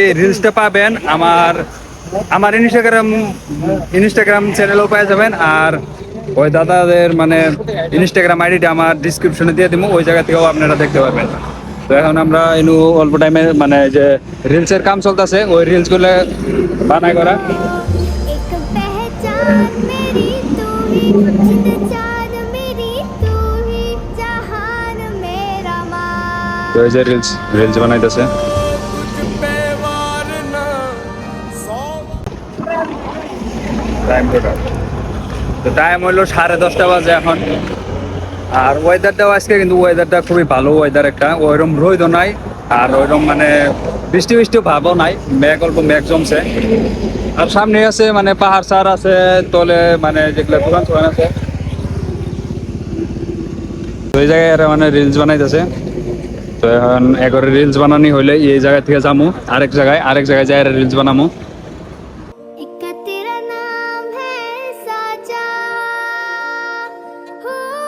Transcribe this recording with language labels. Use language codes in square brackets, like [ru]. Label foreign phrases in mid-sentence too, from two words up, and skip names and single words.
[bn] রিলসটা পাবেন আমার আমার ইনস্টাগ্রাম চ্যানেলেও পেয়ে যাবেন। আর ওই দাদাদের মানে ইনস্টাগ্রাম আইডিটা আমার ডিসক্রিপশনে দিয়ে দিব, ওই জায়গা থেকেও আপনারা দেখতে পারবেন। তো এখন আমরা ইনু অল্প টাইমে মানে যে রিলসের কাম চলতেছে, ওই রিলসগুলো বানাই করা। [hi] एक पहचान मेरी तू ही, जिंद जान मेरी तू ही, जहान मेरा माँ। [bn] তো এই যে রিলস বানাইতেছে। তো টাইম হইলো 10:30 বাজে এখন। আর ওয়েদারটাও আজকে কিন্তু ওয়েদারটা খুবই ভালো ওয়েদার, একটা ওইরকম রোদও নাই, আর ওইরকম মানে বৃষ্টি ভাবও নাই, অল্প মেঘ জমছে। আর সামনে আছে মানে পাহাড় সার আছে, তলে মানে যেগুলো দোকান টোকান আছে। তো এই জায়গায় এরা মানে রিলস বানাইতেছে। তো এখন একবারে রিলস বানানি হইলে এই জায়গা থেকে যাবো আরেক জায়গায় যাই রিলস বানাবো। [hi] एक तेरा नाम है साजा, हो